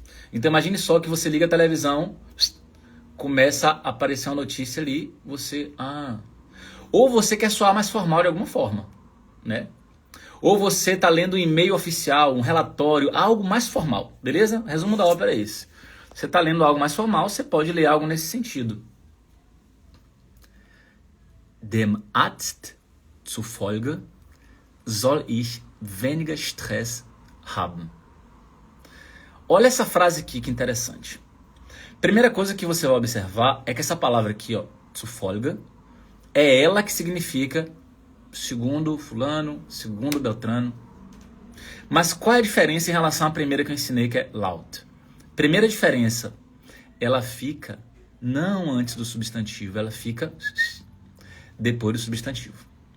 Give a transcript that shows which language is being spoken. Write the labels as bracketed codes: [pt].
[pt] Então imagine só que você liga a televisão, começa a aparecer uma notícia ali, você... Ou você quer soar mais formal de alguma forma, né? Ou você está lendo um e-mail oficial, um relatório, algo mais formal, beleza? O resumo da ópera é esse. Você está lendo algo mais formal, você pode ler algo nesse sentido. [de] Dem Arzt zufolge soll ich weniger Stress haben. [pt] Olha essa frase aqui, que interessante. Primeira coisa que você vai observar é que essa palavra aqui, ó, zufolge, é ela que significa segundo fulano, segundo Beltrano. Mas qual é a diferença em relação à primeira que eu ensinei, que é laut? Primeira diferença, ela fica não antes do substantivo, ela fica depois do substantivo.